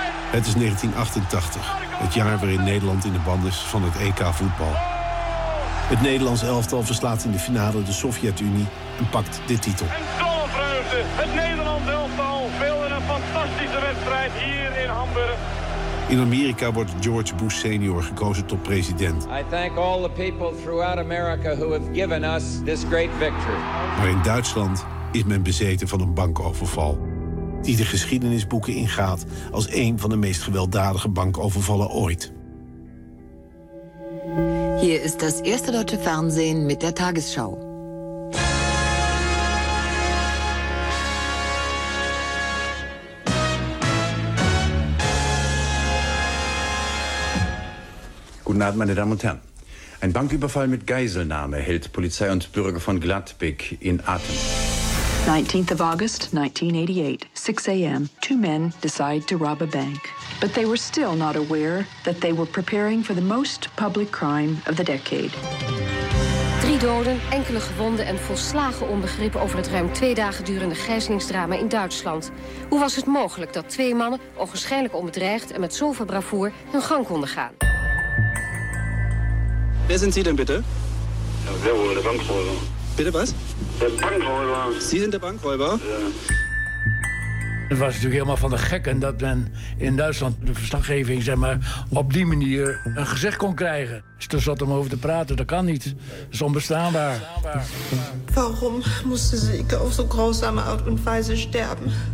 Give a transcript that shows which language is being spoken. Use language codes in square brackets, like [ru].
[nl] Het is 1988, het jaar waarin Nederland in de ban is van het EK voetbal. Het Nederlands elftal verslaat in de finale de Sovjet-Unie en pakt de titel. En dolle vreugde, het Nederlands elftal speelde een fantastische wedstrijd hier in Hamburg. In Amerika wordt George Bush senior gekozen tot president. [en] I thank all the people throughout America who have given us this great victory. [nl] Maar in Duitsland is men bezeten van een bankoverval die de geschiedenisboeken ingaat als een van de meest gewelddadige bankovervallen ooit. [de] Hier is das Erste Deutsche Fernsehen mit der Tagesschau. Guten Abend, meine Damen und Herren. Ein Banküberfall mit Geiselnahme hält Polizei und Bürger von Gladbeck in Atem. [en] 19th of August 1988, 6 a.m., two men decide to rob a bank. But they were still not aware that they were preparing for the most public crime of the decade. [nl] Drie doden, enkele gewonden en volslagen onbegrip over het ruim twee dagen durende gijzelingsdrama in Duitsland. Hoe was het mogelijk dat twee mannen, ogenschijnlijk onbedreigd en met zoveel bravoer, hun gang konden gaan? [de] Wer sind Sie denn bitte? Ja, wer wurde der Bankräuber? Bitte was? Der Bankräuber. Sie sind der Bankräuber? Ja. [nl] Het was natuurlijk helemaal van de gekken dat men in Duitsland de verslaggeving, zeg maar, op die manier een gezicht kon krijgen. Dus er zat om over te praten, dat kan niet. Dat is onbestaanbaar. Waarom moesten ze ik op zo'n [de] grausame art en weise [nl] sterven?